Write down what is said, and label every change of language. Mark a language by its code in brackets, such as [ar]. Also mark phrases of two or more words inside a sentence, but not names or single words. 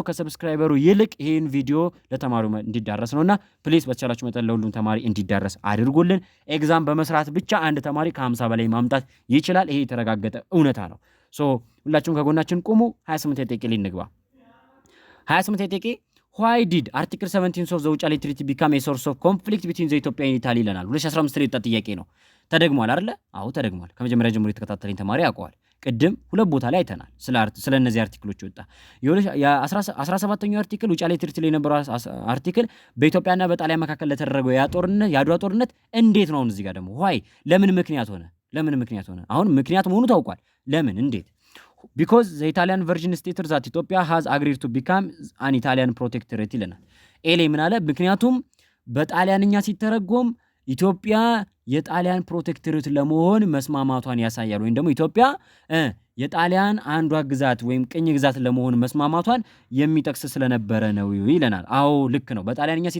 [am] ከሰብስክራይበሩ ይልቅ ይሄን ቪዲዮ ለተማሪው እንዲዳረስ ነውና ፕሊስ በተቻላችሁ መጠን ለሁሉም ተማሪ እንዲዳረስ አድርጉልን። ኤግዛም በመስራት ብቻ አንድ ተማሪ ከ50 በላይ ማምጣት ይችላል። ይሄ የተረጋገጠ እውነታ ነው። ሶ ሁላችሁም ከጎናችን ቁሙ። 28 ደቂቃ ላይ እንግባ። 28 ደቂቃ [en] why did article 17 of the ውጫሌ ትሪቲ become a source of conflict between the Ethiopia and Italy [am] ይለናል። 2015 ላይ የወጣ ጥያቄ ነው። ተደግሟል አይደለ? አዎ ተደግሟል። ከመጀመሪያ ጀምሮ የተከታተለኝ ተማሪ ያውቀዋል። ቅድም ሁለት ቦታ ላይ አይተናል ስለ እነዚህ አርቲክሎች ወጣ። የ17ኛው አርቲክል ውጫሌ ትሪቲ ላይ የነበረው አርቲክል በኢትዮጵያና በጣሊያን መካከል ለተደረገው የአድዋ ጦርነት እንዴት ነው? እዚህ ጋር ደግሞ why ለምን ምክንያት ሆነ? አሁን ምክንያት መሆኑ ታውቋል። ለምን እንዴት? [en] because the Italian virgin states that Ethiopia has agreed to become an Italian protectorate [am] ይለናል። ኤሌ ምን አለ? ምክንያቱም በጣሊያንኛ ሲተረጎም ኢትዮጵያ የጣሊያን ፕሮቴክቶሬት ለመሆን መስማማቷን ያሳያል። ወይም ደግሞ ኢትዮጵያ የጣሊያን አንዷ ግዛት ወይም ቅኝ ግዛት ለመሆን መስማማቷን የሚጠቅስ ስለነበረ ነው ይለናል። አዎ ልክ ነው። በጣሊያንኛ